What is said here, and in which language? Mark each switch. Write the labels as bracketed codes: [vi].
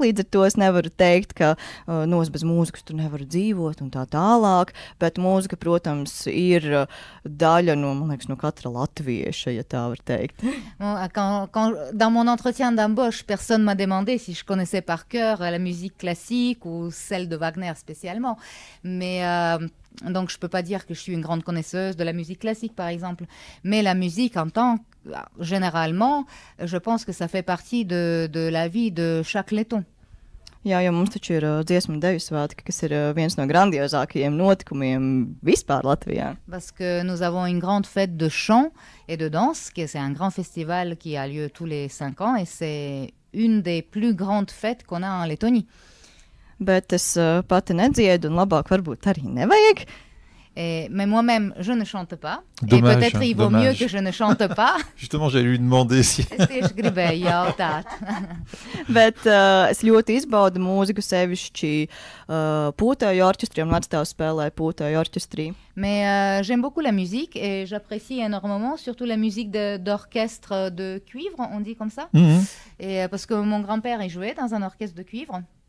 [lv] Līdz ar to es nevaru teikt, ka es bez mūzikas tur nevaru dzīvot un tā tālāk. Bet mūzika, protams, ir daļa man liekas, no katra latvieša, ja tā var teikt. [fr] Dans mon entretien d'embauche, personne m'a demandé si je connaissais par cœur la musique classique ou celle de Wagner spécialement. Mais... donc, je ne peux pas dire que je suis une grande connaisseuse de la musique classique, par exemple. Mais la musique, généralement, je pense que ça fait partie de la vie de chaque letton. [lv] Jā, jo mums taču ir dziesmu deju svētki, kas ir viens no grandiozākajiem notikumiem vispār Latvijā. [fr] Parce que nous avons une grande fête de chant et de danse, c'est un grand festival qui a lieu tous les 5 ans, et c'est une des plus grandes fêtes qu'on a en Lettonie. [lv] Bet es pati nedziedu, un labāk varbūt arī nevajag. [fr] Mais moi-même, je ne chante pas. Dommage, et peut-être il vaut dommage. mieux que je ne chante pas. Justement, j'allais lui demander si... [lv] Es tieši gribēju jautāt. Bet es ļoti izbaudu mūziku, sevišķi pūtēju orķestriem, un vecstāvs spēlēja pūtēju orķestrī. [fr] Mais j'aime beaucoup la musique et j'apprécie énormément, surtout la musique d'orchestre de cuivre, on dit comme ça. Mhm. Et parce que mon grand-père, il jouait dans un orchestre de cuivre.